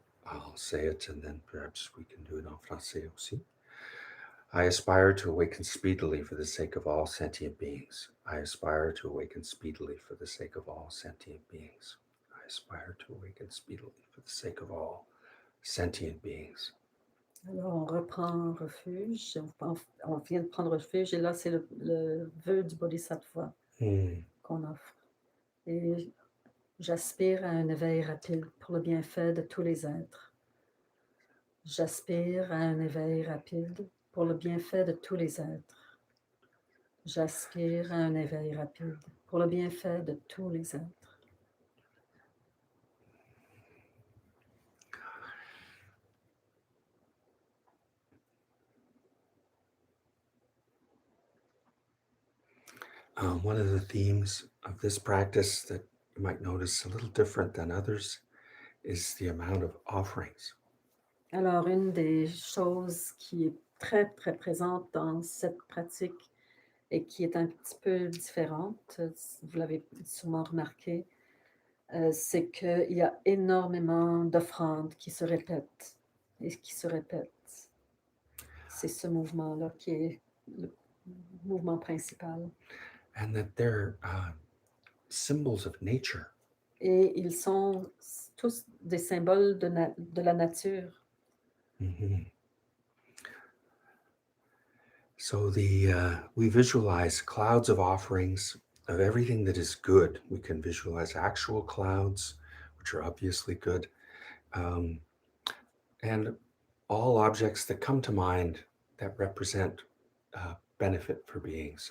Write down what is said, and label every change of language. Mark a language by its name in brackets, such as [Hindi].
[English] I'll say it and then perhaps we can do it [French] en français aussi. [English] I aspire to awaken speedily for the sake of all sentient beings. I aspire to awaken speedily for the sake of all sentient beings. I aspire to awaken speedily for the sake of all sentient beings. [French] Alors, on reprend refuge, on vient de prendre refuge, et là, c'est le vœu du Bodhisattva qu'on offre. Et j'aspire à un éveil rapide pour le bienfait de tous les êtres. J'aspire à un éveil rapide pour le bienfait de tous les êtres. J'aspire à un éveil rapide pour le bienfait de tous les êtres. [English] One of the themes of this practice that you might notice a little different than others is the amount of offerings. [French] Alors, une des choses qui est très, très présente dans cette pratique et qui est un petit peu différente, vous l'avez sûrement remarqué, c'est qu'il y a énormément d'offrandes qui se répètent et qui se répètent. C'est ce mouvement-là qui est le mouvement principal. [English] And that they're symbols of nature. [French] Et ils sont tous des symboles de la nature. Mm-hmm. [English] So we visualize clouds of offerings of everything that is good. We can visualize actual clouds, which are obviously good. And all objects that come to mind that represent benefit for beings.